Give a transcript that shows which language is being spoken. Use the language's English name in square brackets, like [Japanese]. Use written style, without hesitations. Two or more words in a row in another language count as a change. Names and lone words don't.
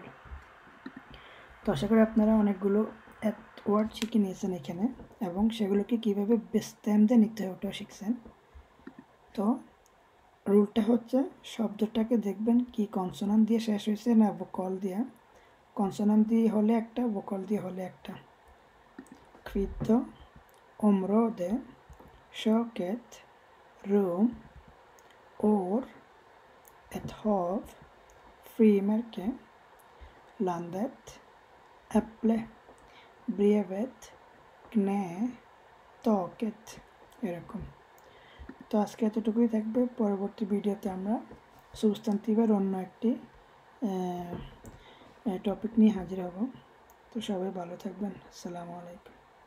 [Bangla] তো আশা করি আপনারা অনেকগুলো ওয়ার্ড শিখে নিয়েছেন এখানে, এবং সেগুলোকে কীভাবে বেস্তেমদে নিতে হয় ওটাও শিখছেন। তো রুলটা হচ্ছে, শব্দটাকে দেখবেন কি কনসোনান্ট দিয়ে শেষ হয়েছে না ভোকাল দিয়ে। কনসোনান্ট দিয়ে হলে একটা, ভোকাল দিয়ে হলে একটা। [Swedish] kvitto, område, köket, rum, år, ett hav, frimärke, landet, äpple, brevet, knä, taket, [Bangla] এরকম। তো আজকে এতটুকুই থাকবে। পরবর্তী ভিডিওতে আমরা সুবস্টান্টিভের অন্য একটি টপিক নিয়ে হাজির হব। তো সবাই ভালো থাকবেন। [Arabic] السلام عليكم.